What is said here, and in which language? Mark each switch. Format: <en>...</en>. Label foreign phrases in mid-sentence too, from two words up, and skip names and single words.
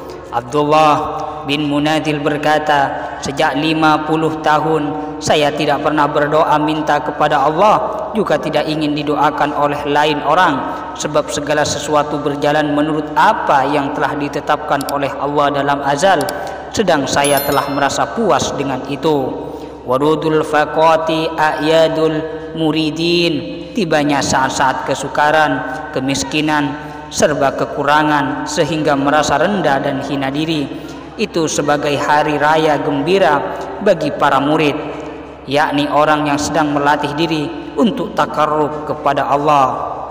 <id>Abdullah bin Munadil berkata, sejak 50 tahun saya tidak pernah berdoa minta kepada Allah, juga tidak ingin didoakan oleh lain orang, sebab segala sesuatu berjalan menurut apa yang telah ditetapkan oleh Allah dalam azal, sedang saya telah merasa puas dengan itu.</id> <ar>ورود الفاقات أعياد المريدين,</ar> <id>tibanya saat-saat kesukaran, kemiskinan, serba kekurangan sehingga merasa rendah dan hina diri, itu sebagai hari raya gembira bagi para murid, yakni orang yang sedang melatih diri untuk takarrub kepada Allah.</id>